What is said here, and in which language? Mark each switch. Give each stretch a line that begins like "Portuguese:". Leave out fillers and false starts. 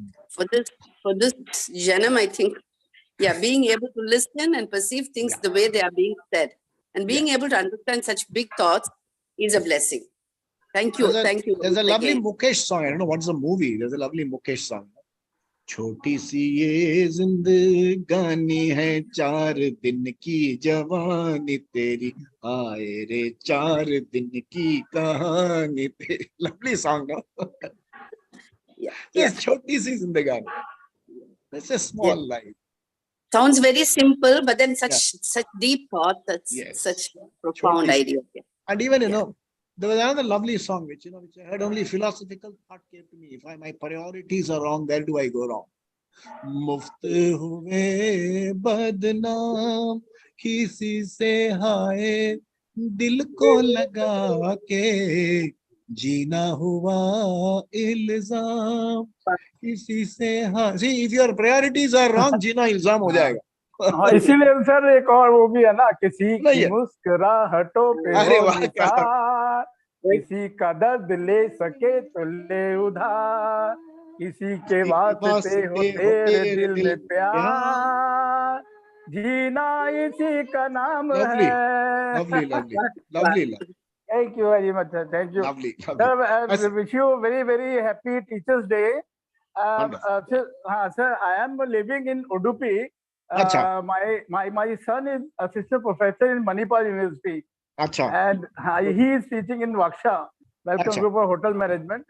English: For this Janam, I think, being able to listen and perceive things the way they are being said and being able to understand such big thoughts is a blessing. Thank you. Thank you. There's a lovely Mukesh song. I don't know what's the movie. There's a lovely Mukesh song.
Hindi: छोटी सी ये जिंदगानी है 4 दिन की जवानी तेरी आए रे 4 दिन की कहानी तेरी.
English: Lovely song, no? Just
Hindi: छोटी सी जिंदगानी.
English: That's a small life. Sounds very simple, but then such deep thought, such profound idea. And even there was another lovely song which I heard only philosophical thought came to me. If my priorities are wrong, where do I go wrong?
Hindi: मुफ्त हुए बदनाम किसी से हाय दिल को लगा के जीना हुआ इल्जाम किसी से हाँ.
English: See, if your priorities are wrong,
Hindi: जीना इल्जाम हो जाएगा. इसीलिए सर एक और वो भी है ना, किसी की मुस्कुराहटों पे हो निसार, किसी का दर्द ले सके तो ले उधार, किसी के वास्ते हो तेरे दिल में प्यार, जीना इसी का नाम है.
English: Lovely. Thank you very much, sir. Thank you. Lovely. Sir, I wish you a very, very happy Teachers' Day. Sir, I am living in Udupi. My son is assistant professor in Manipal University. And he is teaching in Vaksha, Welcome Group of Hotel Management.